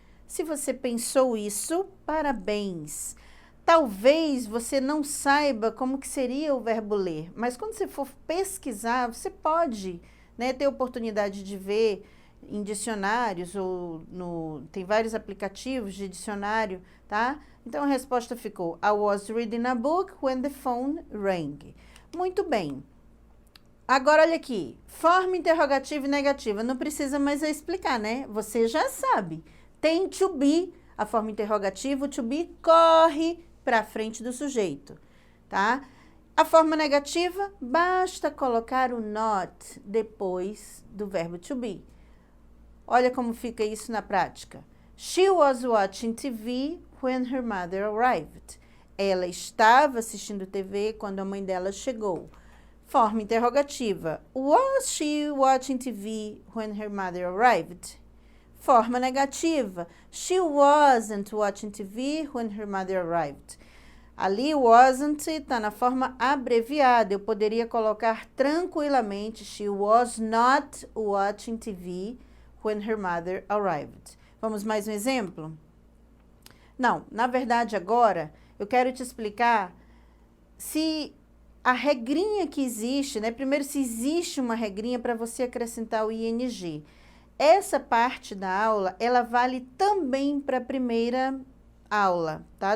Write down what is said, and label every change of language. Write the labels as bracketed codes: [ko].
[pt] Se você pensou isso, parabéns. Talvez você não saiba como que seria o verbo ler, mas quando você for pesquisar, você pode, né, ter oportunidade de ver em dicionários ou tem vários aplicativos de dicionário, tá? Então a resposta ficou: [en] I was reading a book when the phone rang. [pt] Muito bem. Agora olha aqui, forma interrogativa e negativa, não precisa mais eu explicar, né? Você já sabe. Tem to be, a forma interrogativa, o to be corre para frente do sujeito, tá? A forma negativa, basta colocar o not depois do verbo to be. Olha como fica isso na prática. [en] She was watching TV when her mother arrived. [pt] Ela estava assistindo TV quando a mãe dela chegou. Forma interrogativa. [en] Was she watching TV when her mother arrived? [pt] Forma negativa. [en] She wasn't watching TV when her mother arrived. [pt] Ali, wasn't está na forma abreviada. Eu poderia colocar tranquilamente [en] she was not watching TV when her mother arrived. [pt] Vamos mais um exemplo? Não, na verdade agora eu quero te explicar se a regrinha que existe, né? Primeiro, se existe uma regrinha para você acrescentar o ing. Essa parte da aula, ela vale também para a primeira aula, tá?